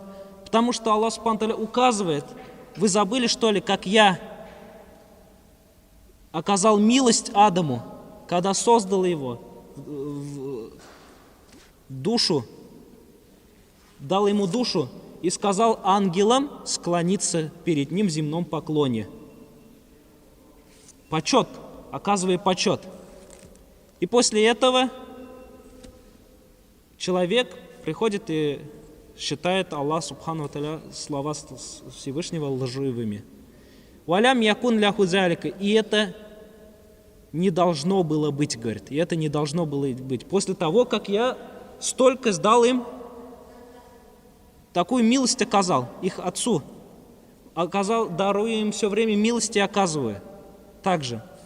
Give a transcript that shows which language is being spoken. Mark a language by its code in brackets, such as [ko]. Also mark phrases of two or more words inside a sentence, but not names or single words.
[ru] Потому что [ar] الله سبحانه وتعالى [ru] указывает: вы забыли, что ли, как я оказал милость Адаму, когда создал его в душу, дал ему душу и сказал ангелам склониться перед ним в земном поклоне. Почет, оказывая почет. И после этого человек приходит и считает [ar] الله سبحانه وتعالى [ru] слова Всевышнего лживыми. [ar] «ولم يكن له ذلك». [ru] И это не должно было быть, говорит. И это не должно было быть. После того, как я столько сдал им, такую милость оказал их отцу, даруя им все время милости, оказывая также.